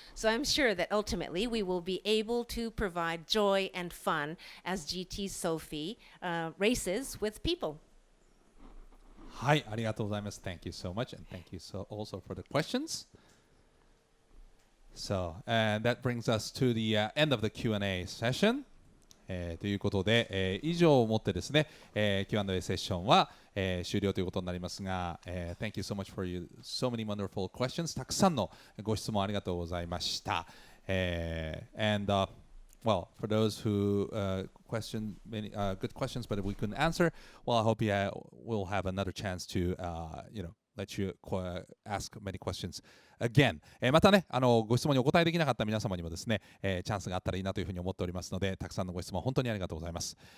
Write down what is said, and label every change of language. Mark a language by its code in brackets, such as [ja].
[en] So I'm sure that ultimately we will be able to provide joy and fun as GT Sophy races with people. [ja] はい、ありがとうございます。 [en] Thank you so much, and thank you also for the questions. So, and that brings us to the end of the Q&A session. [ja] ということで、以上をもってですね、Q&A セッションは、終了ということになりますが、 [en] Thank you so much for so many wonderful questions. [ja] たくさんのご質問ありがとうございました。 [en] Well, for those who question many good questions, but if we couldn't answer, well, I hope we'll have another chance to, let you ask many questions again. [ja] またね、ご質問にお答えできなかった皆様にもですね、チャンスがあったらいいなというふうに思っておりますので、たくさんのご質問本当にありがとうございます。